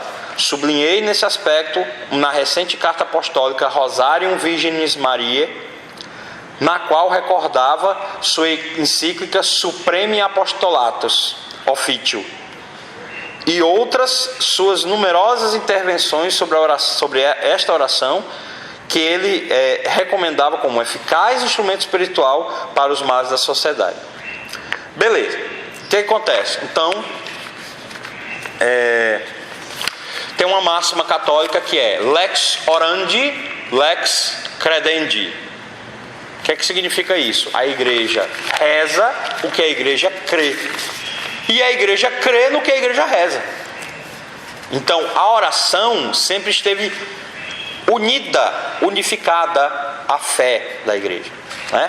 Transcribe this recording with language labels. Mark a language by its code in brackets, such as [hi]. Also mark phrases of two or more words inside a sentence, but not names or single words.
[pt] Sublinhei nesse aspecto na recente carta apostólica Rosarium Virginis Mariae, na qual recordava sua encíclica Supremi Apostolatus Officio e outras suas numerosas intervenções sobre esta oração, que ele recomendava como um eficaz instrumento espiritual para os males da sociedade. Beleza, o que acontece? Então, tem uma máxima católica que é [la] lex orandi, lex credendi. [pt] O que significa isso? A igreja reza o que a igreja crê, e a igreja crê no que a igreja reza. Então a oração sempre esteve unificada à fé da igreja, né?